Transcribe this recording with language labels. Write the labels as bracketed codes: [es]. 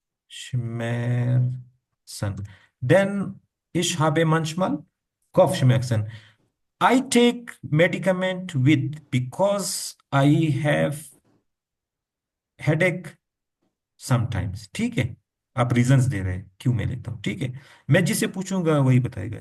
[de] Kopfschmerzen. [en] Then [de] ich habe manchmal Kopfschmerzen. [en] I take medicament with because I have headache sometimes. [hi] ठीक है, आप reasons दे रहे हैं क्यों मैं लेता हूँ, ठीक है। मैं जिसे पूछूंगा वही बताएगा।